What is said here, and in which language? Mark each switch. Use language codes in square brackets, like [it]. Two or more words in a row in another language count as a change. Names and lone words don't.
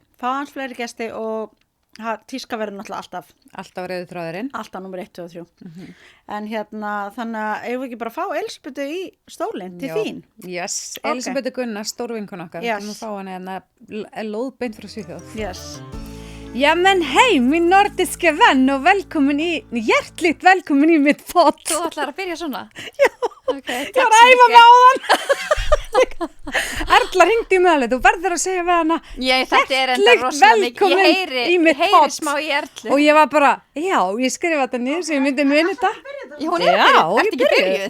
[is] Fá hans fleiri gesti og tíska verður náttúrulega Alltaf rauði þráðurinn. alltaf númer 1, 2 og 3. En þannig að eigum við ekki bara að fá Elspötu í stólinn til þín? Yes, Ok. Elisabeth Gunnar, stórvinkun okkar. Yes. Við ætlum að fá hana hérna lóðbeint frá Svíþjóð. Yes. [sv] Ja men hej min nordiska vän och hjärtligt välkommen i mitt podd. [is] Þú ætlar að byrja svona? Já, Okay, ég var að æfa mig á þann. Erla hringdi í meðalveg, þú verður að segja við hana. Þetta er enda [sv] Hjartligt [is] rosalega mikið. [sv] velkomin [is] Ég [sv] í mitt [is] heyri [sv] podd. [is] smá í Erlu. Og ég var bara, já, ég skrifa þetta niður sem ég myndi muni þetta. Já, hún er að byrja. Ertu ekki byrjuð?